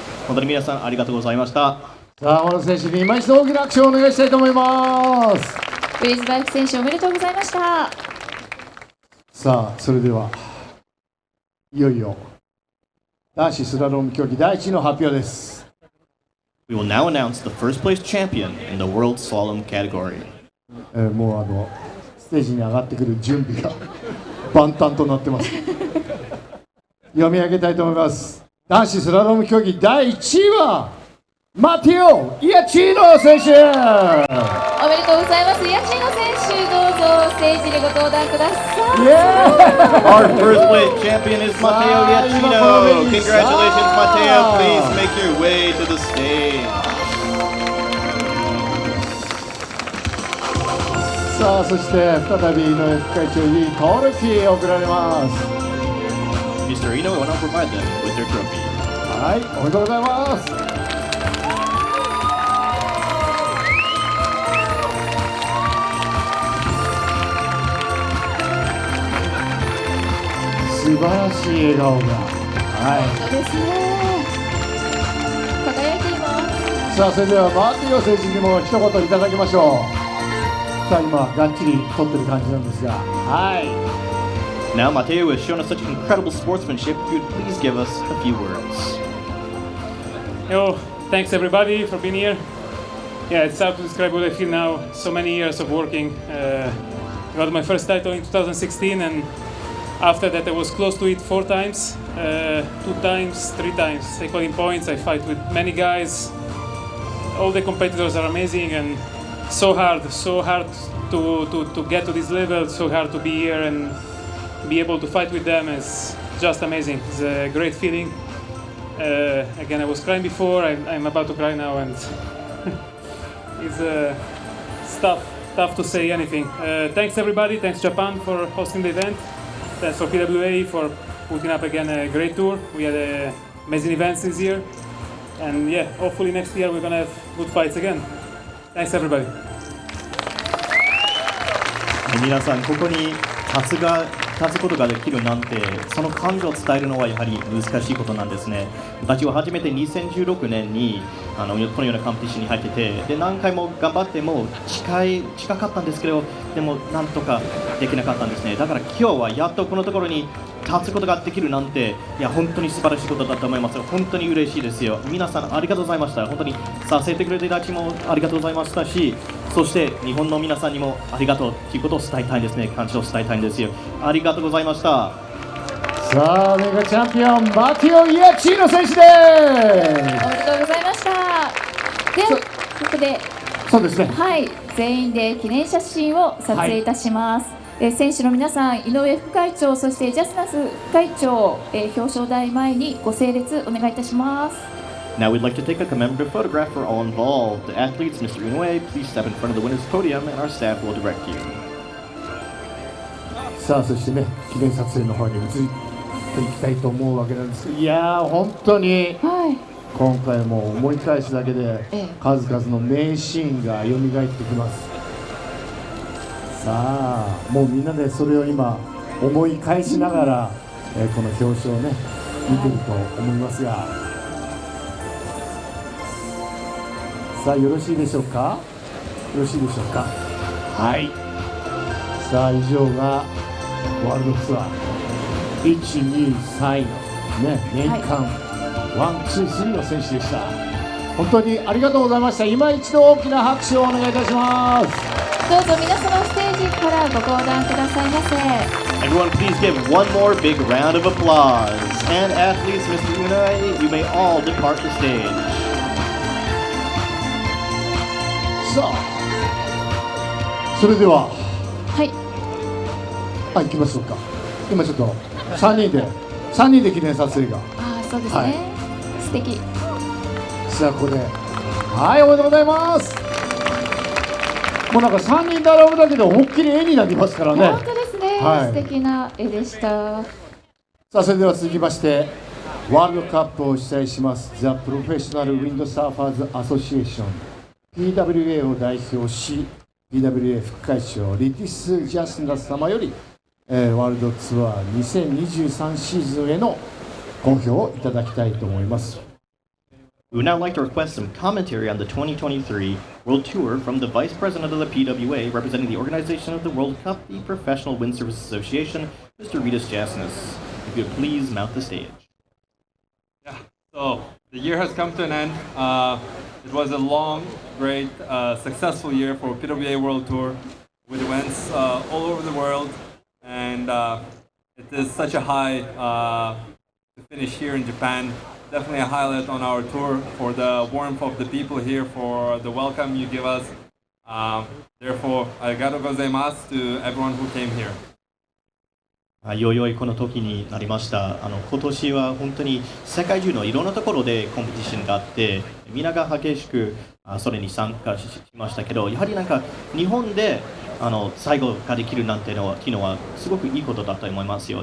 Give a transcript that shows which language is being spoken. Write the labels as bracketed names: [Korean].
[Japanese] 本当に皆さんありがとうございました。さあ、小野選手に今一度大きな拍手をお願いしたいと思います。ブリスバイク選手、おめでとうございました。さあ、それではいよいよ男子スラローム競技第1位の発表です。 [English] We will now announce the first place champion in the World Slalom category. [Japanese] もうステージに上がってくる準備が万端となってます。読み上げたいと思います。男子スラローム競技第1位はマティオ・イアチーノ選手。おめでとうございます。イアチーノ選手、どうぞステージにご登壇ください。 [English] Our first place champion is Matteo Iachino. Congratulations, Matteo. Please make your way to the stage. [Japanese] さあ、そして再び井上副会長にトロフィーを贈られます。 [English] Mr. Inoue will now provide them with their trophy. [Japanese] はい、おめでとうございます。素晴らしい笑顔が、そうですね。輝いています。さあ、それではマティオ選手にも一言いただきましょう。さあ、今がっちり撮ってる感じなんですが、 [English] Now Matteo has shown us such incredible sportsmanship. If you'd please give us a few words. Yo, thanks everybody for being here. Yeah, it's hard to describe what I feel now. So many years of working. Got my first title in 2016, and after that I was close to it 4 times, 2 times, 3 times. I got in points. I fight with many guys. All the competitors are amazing and so hard to get to this level. So hard to be here and be able to fight with them. Is just amazing. It's a great feeling. Again, I was crying before. I'm about to cry now, and it's tough to say anything. Thanks everybody. Thanks Japan for hosting the event. Thanks for PWA for putting up again a great tour. We had amazing events this year, and yeah, hopefully next year we're gonna have good fights again. Thanks everybody. [Japanese] 皆さんここに立つことができるなんて、その感情を伝えるのはやはり難しいことなんですね。私は初めて2016年にこのようなカンペティションに入ってて、で何回も頑張っても近かったんですけど、でもなんとかできなかったんですね。だから今日はやっとこのところに勝つことができるなんて、いや本当に素晴らしいことだと思います。本当に嬉しいですよ。皆さんありがとうございました。本当にさせてくれた人もありがとうございましたし、そして日本の皆さんにもありがとうということを伝えたいですね。感謝を伝えたいんですよ。ありがとうございました。さあメガチャンピオンマティオ・イアチーノ選手です。おめでとうございました。ではここでそうですね、はい、全員で記念写真を撮影いたします。選手の皆さん、井上副会長、そしてジャスナス副会長、表彰台前にご整列お願いいたします。 [English] Now we'd like to take a commemorative photograph for all involved. The athletes, Mr. Inoue, please step in front of the winner's podium and our staff will direct you. [Japanese] さあそしてね、記念撮影の方に移っていきたいと思うわけなんですけど、いやー本当に、今回も思い返すだけで数々の名シーンが蘇ってきます。さあもうみんなでそれを今思い返しながら、この表彰をね見てると思いますが、さあよろしいでしょうか。よろしいでしょうか。はい。さあ以上がワールドツアー1、2、3位のね年間ワン、ツー、スリーの選手でした。本当にありがとうございました。今一度大きな拍手をお願いいたします。どうぞ皆様ステージからご登壇くださいませ。 [English] Everyone please give one more big round of applause. And athletes, Mr. Inoue, you may all depart the stage. [Japanese] さあそれでは行きましょうか。今ちょっと3人で記念撮影が。そうですね、素敵。さあここではいおめでとうございます。もうなんか3人並ぶだけで思いっきり絵になりますからね。本当ですね、素敵な絵でした。さあそれでは続きましてワールドカップを主催しますザ・プロフェッショナル・ウィンドサーファーズ・アソシエーション PWA を代表し PWA 副会長リティス・ジャスナス様より、ワールドツアー2023シーズンへの好評をいただきたいと思います。 [English] We would now like to request some commentary on the 2023 World Tour from the Vice President of the PWA, representing the organization of the World Cup, the Professional Wind Service Association, Mr. Ritas Jasnas. If you would please mount the stage. Yeah, so the year has come to an end. It was a long, great, successful year for PWA World Tour with events all over the world, and it is such a high to finish here in Japan. Definitely a highlight on our tour for the warmth of the people here, for the welcome you give us. Therefore, [Japanese] arigatou gozaimasu [English] to everyone who came here. [Japanese] いよいよこの時になりました。今年は本当に世界中のいろんなところでコンペティションがあって、みんなが激しくそれに参加しましたけど、やはりなんか日本で最後ができるなんてのは昨日はすごくいいことだと思いますよ。